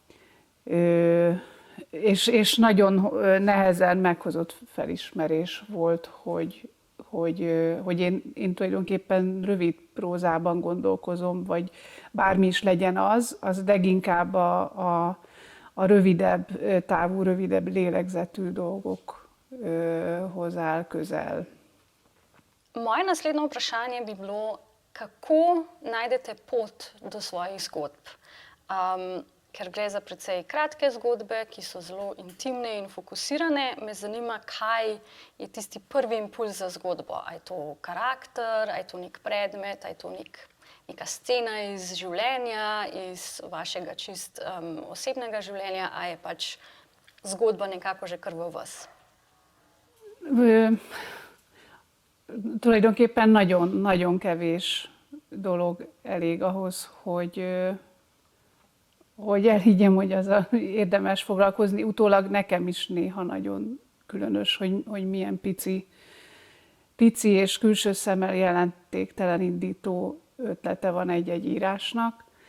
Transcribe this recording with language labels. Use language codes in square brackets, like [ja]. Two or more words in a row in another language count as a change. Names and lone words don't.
[hu] És nagyon nehezen meghozott felismerés volt, hogy én tulajdonképpen rövid prózában gondolkozom, vagy bármi is legyen az leginkább a rövidebb távú, rövidebb lélegzetű dolgokhoz áll közel. [sl] Moje naslednje vprašanje bi bilo, kako najdete pot do svojih zgodb? Ker gre za precej kratke zgodbe, ki so zelo intimne in fokusirane, me zanima, kaj je tisti prvi impulz za zgodbo. A je to karakter, a je to nek predmet, a je to neka scena iz življenja, iz vašega čist osebnega življenja, a je pač zgodba nekako že kar v vas? [hu] Tulajdonképpen nagyon kevés dolog elég ahhoz, hogy elhiggyem, hogy azzal érdemes foglalkozni. Utólag nekem is néha nagyon különös, hogy milyen pici és külső szemmel jelentéktelen indító ötlete van egy írásnak.